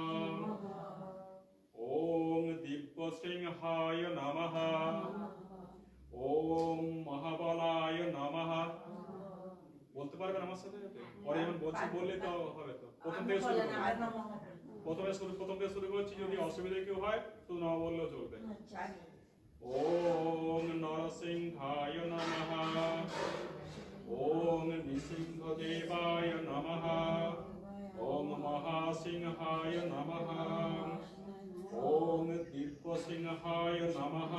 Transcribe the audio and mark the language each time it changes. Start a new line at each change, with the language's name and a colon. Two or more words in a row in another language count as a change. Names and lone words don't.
Sanskrit: ওম দিব্যসিংহায় নমঃ। ওম মহাবলায় নমঃ।
Bangla: বলতে পারবেন আমার সাথে? পরে আমি বলছি, বললে তো হবে। তো প্রথম থেকে শুরু করুন। প্রথম থেকে শুরু করছি। যদি অসুবিধা কেউ হয় শুধু নমঃ বললেও চলবে।
Sanskrit: ওম নরসিংহায় নমঃ। ওম নৃসিংহদেবায় নমঃ। ওম মহাসিংহায় নমঃ। ওম দিব্যসিংহায় নমঃ।